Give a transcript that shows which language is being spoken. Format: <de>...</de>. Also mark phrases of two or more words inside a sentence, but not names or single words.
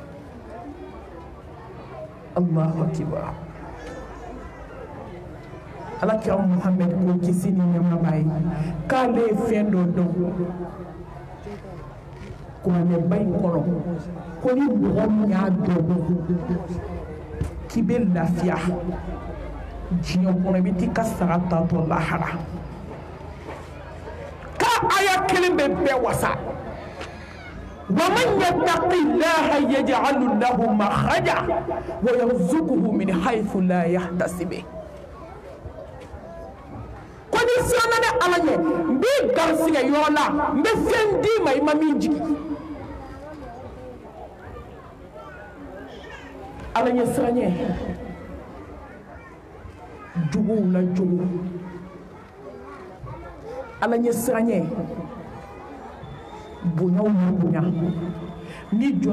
<ar>الله أكبر</ar> <bm>ala kira Muhammad ko kisi ni nɛɛma b'a ye k'ale ye fɛn dɔ dɔn kuranɛba in kɔnɔ ko ni mɔgɔ min y'a dɔn k'i bɛ lafiya diɲɛ kɔnɔ i bɛ t'i ka sara tatɔ lahara k'a aya kelen bɛ bɛɛ wasa</bm> <ar>ومن يتق الله يجعل له مخرجا ويرزقه من حيث لا يحتسب</ar> <bm>ni siana ne ala ɲɛ n b'i garisɛgɛ yɔrɔ la n bɛ fɛn d'i ma i ma min jigi ala ɲɛ siranɲɛ juguw la jugu ala ɲɛ siranɲɛ bonyaw la bonya ni jɔn</bm>